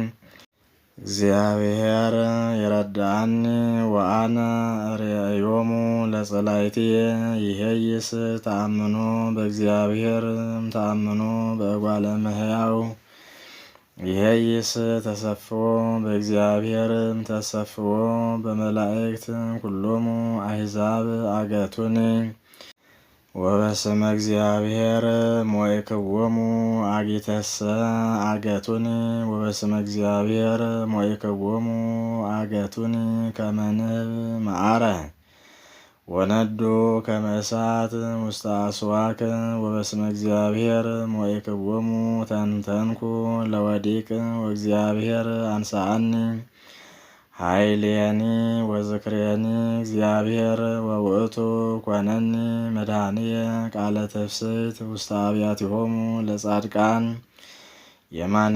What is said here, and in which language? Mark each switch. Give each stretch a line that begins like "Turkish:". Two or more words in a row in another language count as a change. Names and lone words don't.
Geez: እግዚአብሔር ይረዳኒ ወአነ ርእዮሙ ለጸላእትየ ይሄይስ ተአምኖ በእግዚአብሔር ተአምኖ በጓለ እመሕያው ይሄይስ ተሰፍዎ በእግዚአብሔር ተሰፍዎ በመላእክት ኩሎሙ አሕዛብ አገቱኒ። ወበስመ እግዚአብሔር ሞይክዎሙ አጊተሰ አገቱኒ ወበስመ እግዚአብሔር ሞይክዎሙ አገቱኒ ከመ ንህብ መዓረ ወነዱ ከመ እሳት ውስተ አስዋክ ወበስመ እግዚአብሔር ሞይክዎሙ ተንተንኩ ለወዲቅ ወእግዚአብሔር አንሳአኒ ኃይሌኒ ወዝክሬኒ እግዚአብሔር ወውእቱ ኮነኒ መድኃኒየ ቃለ ትፍስሕት ውስተ አብያቲሆሙ ለጻድቃን። የማነ